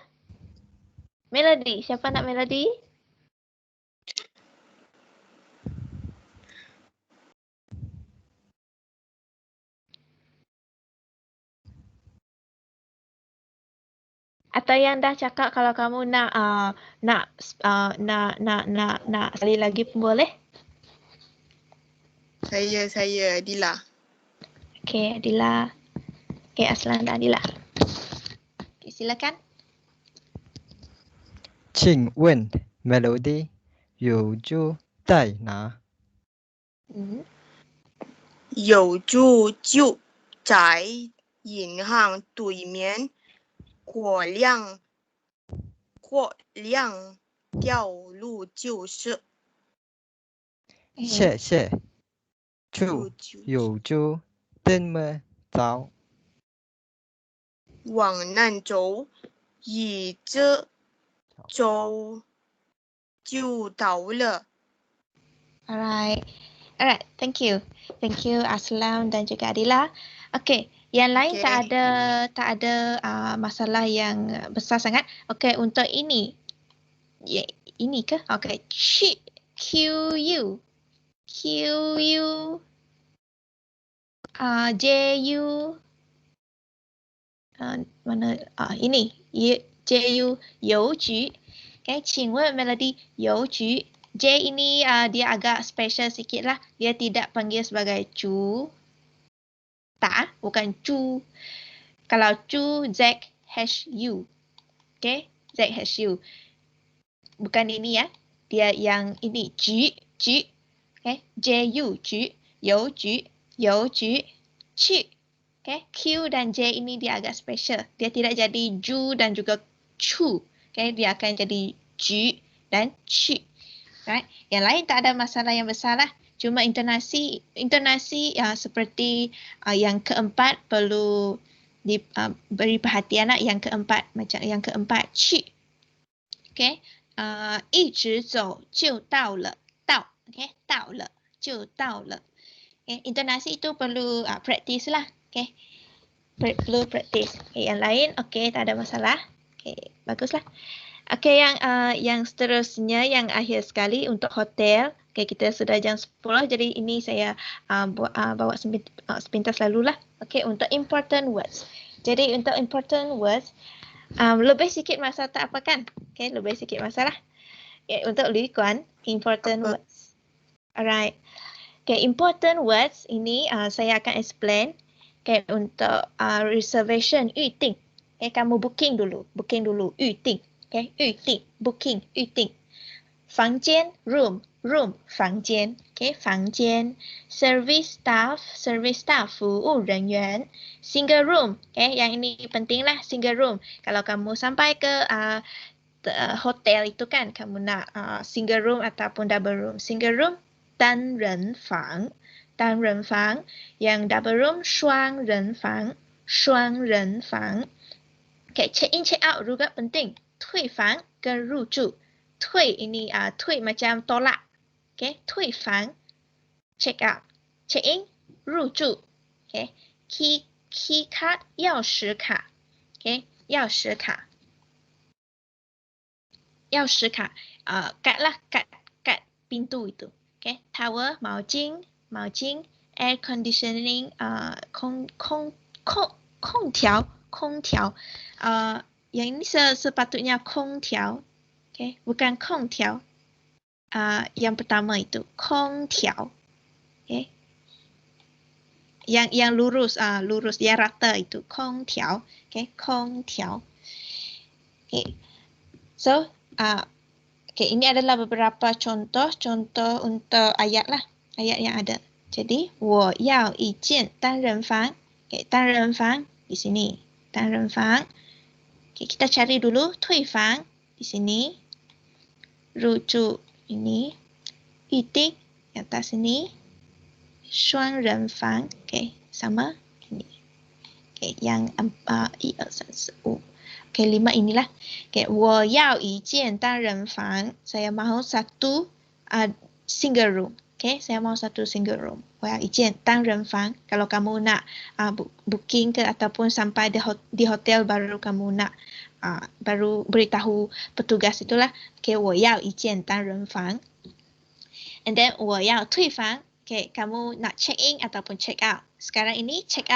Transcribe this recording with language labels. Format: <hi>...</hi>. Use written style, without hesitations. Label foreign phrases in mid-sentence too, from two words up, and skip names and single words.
<ms>Melody, siapa nak Melody? Atau yang dah cakap kalau kamu nak sekali lagi pun boleh. Saya Adila. Okey, Adila. Okey, Aslan dan Adila. Okey, silakan.</ms> <zh>请问 Melody 邮局在哪？邮局就在银行对面，过2条路就是。谢谢。去邮局怎么走？往南走，一直走就到了。</zh> <en>Alright, thank you Aslam</en> <ms>dan juga</ms> <en>Adila.</en> <ms>Okey, yang lain tak ada masalah yang besar sangat. Okey, untuk ini. Ini ke? Okey, QU. JU. Mana? Ini.</ms> <zh>JU 邮局. Okay, 请问 Melody 邮局.</zh> <ms>J ini dia agak special sikit lah. Dia tidak panggil sebagai cu. Tak, bukan cu. Kalau cu, ZHU. Okay, ZHU. Bukan ini ya. Dia yang ini, G. Okay, JU, G.</ms> <zh>邮局, ci.</zh> <ms>Okay, Q dan J ini dia agak special. Dia tidak jadi ju dan juga cu. Okay, dia akan jadi G dan ci.</ms> <en>Right.</en> <ms>Yang lain tak ada masalah yang besar lah. Cuma intonasi seperti yang keempat perlu beri perhatian lah. Yang keempat, macam yang keempat,</ms> <zh>ci. Okay. 一直走就到了. Okay. 到了就到了.</zh> <ms>Okay. Intonasi itu perlu practice lah. Okay. Perlu practice. Okay. Yang lain, okay, tak ada masalah. Okay. Baguslah. Okey, yang seterusnya, yang akhir sekali untuk hotel. Okey, kita sudah jam 10, jadi ini saya bawa sepintas lalulah. Okey, untuk</ms> <en>important words.</en> <ms>Jadi untuk</ms> <en>important words,</en> <ms>lebih sikit masa tak apa kan? Okey, lebih sikit masa lah. Okay, untuk Li Kuan,</ms> <en>important words.</en> <ms>Alright. Okey,</ms> <en>important words</en> <ms>ini saya akan explain. Okey, untuk reservation, 预订. Okey, kamu booking dulu,</ms> <zh>预订. Okay, 预订</zh> <ms>booking</ms> <zh>预订 房间</zh> <en>room room</en> <zh>房间 okay 房间</zh> <en>service staff</en> <ms>服务人员</ms> <en>single room okay</en> <ms>yang ini penting lah</ms> <en>single room</en> <ms>kalau kamu sampai ke hotel itu kan kamu nak</ms> <en>single room</en> <ms>ataupun</ms> <en>double room single room</en> <ms>单人房 yang</ms> <en>double room</en> <ms>双人房</ms> <en>okay check in check out</en> <ms>juga penting</ms> <zh>退房跟入住退</zh> <ms>ini 退 macam tolak okay 退房</ms> <en>check out check in</en> <ms>入住</ms> <en>okay key card</en> <ms>钥匙卡 okay 钥匙卡 kad lah kad pintu itu okay towel 毛巾</ms> <en>air conditioning</en> <ms>空调 yang ini sepatutnya 空调 okay bukan 空调 yang pertama itu 空调 okay yang lurus yang rata itu 空调 okay 空调 okay so okay ini adalah beberapa contoh untuk ayat yang ada jadi</ms> <zh>我要一间单人房</zh> <ms>okay 单人房 di sini 单人房 okay kita cari dulu 退房 di sini 入住 ini 预定 yang atas sini 双人房 okay sama ini okay yang 1 2 3 4 5 okay 5 inilah okay</ms> <zh>我要一间单人房</zh> <ms>saya mahu satu</ms> <en>single room okay</en> <ms>saya mahu satu</ms> <en>single room</en> <zh>我要一间单人房</zh> <ms>kalau kamu nak booking ke ataupun sampai di hotel baru kamu nak baru beritahu petugas itulah okay</ms> <zh>我要一间单人房</zh> <en>and then</en> <zh>我要退房</zh> <ms>okay kamu nak</ms> <en>check in</en> <ms>ataupun</ms> <en>check out</en> <ms>sekarang ini check</ms>